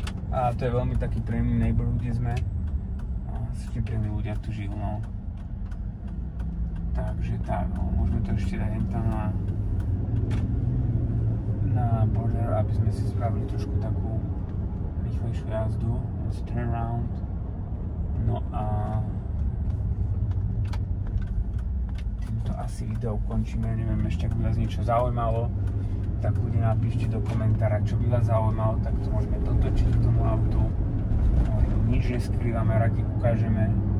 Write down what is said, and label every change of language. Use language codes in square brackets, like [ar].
[sk] A to je veľmi taký príjemný neighborhood, kde sme. Strašne príjemní ľudia tu žijú, no. Takže tak, no, môžeme to ešte dať tam na border, aby sme si spravili trošku takú rýchlejšiu jazdu. [en] Let's turn around. [sk] No a týmto asi video ukončíme. Neviem ešte, ak by vás niečo zaujímalo, tak ľudia napíšte do komentára, čo by vás zaujímalo, tak to môžeme dotočiť k tomu autu. Nič neskrývame, radi ukážeme.